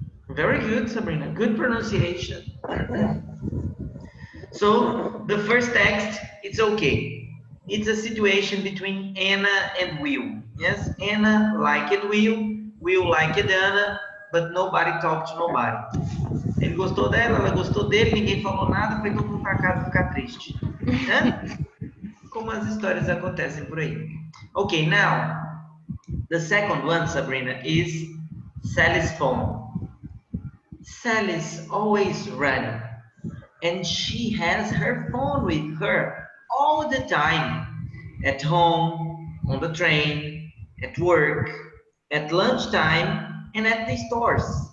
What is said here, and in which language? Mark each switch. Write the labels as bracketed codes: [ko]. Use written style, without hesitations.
[en] Very good, Sabrina. Good pronunciation. So the first text, it's okay. It's a situation between Anna and Will. Yes, Anna liked Will liked Anna, but nobody talked to nobody. [pt] Ele gostou dela, ela gostou dele, ninguém falou nada, foi todo mundo para casa ficar triste. Né? Como as histórias acontecem por aí. [en] Okay, now, the second one, Sabrina, is Sally's phone. Sally's always running, and she has her phone with her all the time. At home, on the train, at work, at lunchtime, and at the stores.